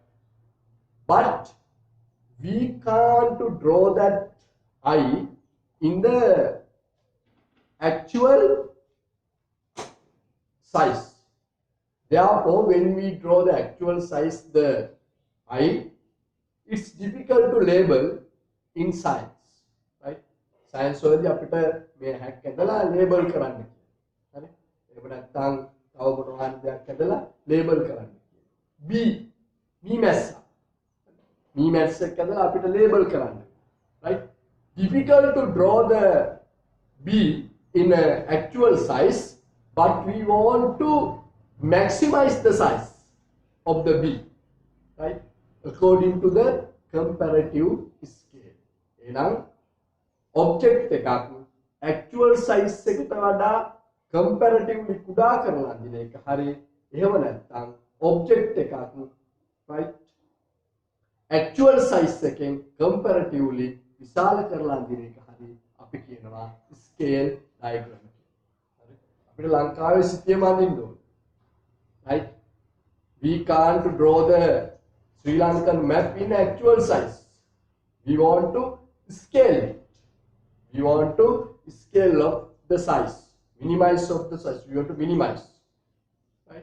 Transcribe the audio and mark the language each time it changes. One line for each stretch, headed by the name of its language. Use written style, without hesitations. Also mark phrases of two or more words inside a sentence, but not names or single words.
English: But we can't to draw that eye in the actual size. Therefore, when we draw the actual size, the eye, it's difficult to label in science, right?
Sinhala: Science වලදී අපිට මේ හැක් ඇදලා label කරන්න කියනවා. හරි? එහෙම නැත්නම් තව මොනවා හරි දෙයක් ඇදලා label කරන්න කියනවා. මේ මැස්ස එක ඇදලා අපිට label කරන්න.
English: Right? Difficult to draw the bee in an actual size, but we want to maximize the size of the bee, right? According to the comparative scale.
Sinhala: එහෙනම් object එකක්
English: actual size
Sinhala: එකට වඩා comparatively කුඩා කරලා අඳින එක හරිය. එහෙම නැත්නම් object එකක්
English: right actual size
Sinhala: එකෙන් comparatively විශාල කරලා අඳින එක හරිය. අපි කියනවා
English: scale diagram.
Sinhala: හරි? අපිට ලංකාවේ සිටියම අඳින්න ඕනේ.
English: Right? We can't draw the Sri Lankan map in actual size. We want to scale it. We want to scale up the size. Minimize of the size. We want to minimize. Right?